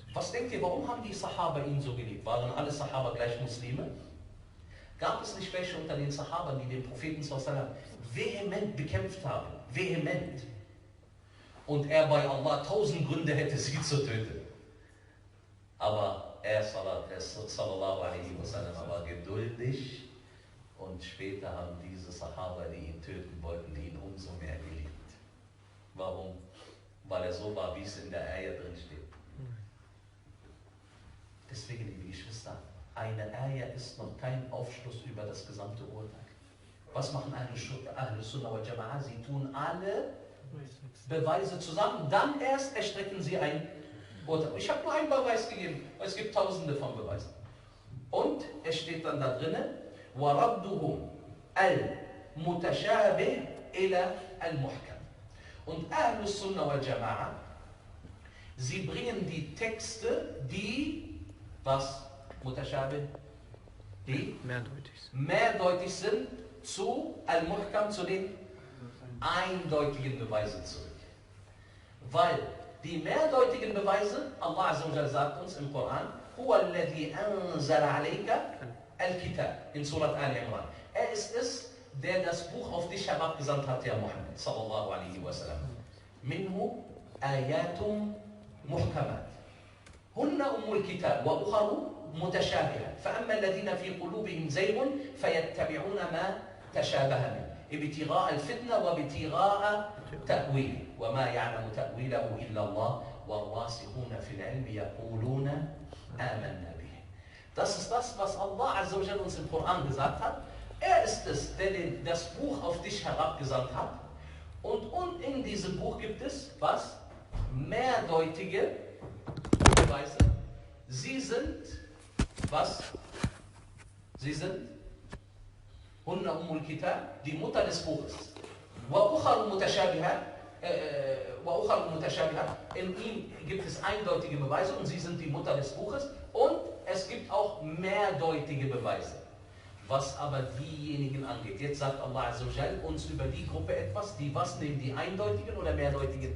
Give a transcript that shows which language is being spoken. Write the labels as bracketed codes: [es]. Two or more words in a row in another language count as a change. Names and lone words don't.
[de] Was denkt ihr, warum haben die Sahaba ihn so geliebt? Waren alle Sahaba gleich Muslime? Gab es nicht welche unter den Sahabern, die den Propheten sallallahu vehement bekämpft haben? Vehement. Und er bei Allah 1000 Gründe hätte, sie zu töten. Aber er [ar] صلى الله عليه وسلم [de] war geduldig und später haben diese Sahaba, die ihn töten wollten, ihn umso mehr geliebt. Warum? Weil er so war, wie es in der Ayah drin steht. Deswegen, liebe Geschwister, eine Ayah ist noch kein Aufschluss über das gesamte Urteil. Was machen [ar] أهل السنة والجماعة? [de] Sie tun alle Beweise zusammen, dann erst erstrecken sie ein Urteil. Ich habe nur einen Beweis gegeben, es gibt tausende von Beweisen. Und es steht dann da drinnen, [ar] وَرَدُّهُمْ الْمُتَشَابِهِ إِلَى الْمُحْكَمِ. [de] Und [ar] أهل السنة والجماعة, [de] sie bringen die Texte, die, was? Mutashabih? Die mehrdeutig sind, zu Al-Muhkam, zu den eindeutigen Beweisen zurück. Weil die mehrdeutigen Beweise, [ar] الله عز وجل [de] sagt uns im Koran, [ar] هُوَ الَّذِي أَنزَلَ عَلَيْكَ الْكِتَابِ [de] in Surat Al-Imran. Er ist es, der das Buch auf dich herabgesandt hat, ja Muhammad [ar] صلى الله عليه وسلم. منه آيات محكمات. هن أم الكتاب وأخر متشابهة فأما الذين في قلوبهم زيغ فيتبعون ما تشابه منه ابتغاء الفتنة وابتغاء تأويله وما يعلم تأويله إلا الله والراسخون في العلم يقولون آمنا به. [de] Das ist das, was [ar] الله عز وجل [de] uns im Koran gesagt hat. Er ist es, der das Buch auf dich herabgesandt hat. Und in diesem Buch gibt es, was? Mehrdeutige Beweise. Sie sind, was? Sie sind [ar] هن أم الكتاب, [de] die Mutter des Buches. [ar] وأخر متشابهات. [de] In ihm gibt es eindeutige Beweise und sie sind die Mutter des Buches. Und es gibt auch mehrdeutige Beweise. Was aber diejenigen angeht. Jetzt sagt [ar] الله عز وجل [de] uns über die Gruppe etwas, die was nehmen, die eindeutigen oder mehrdeutigen?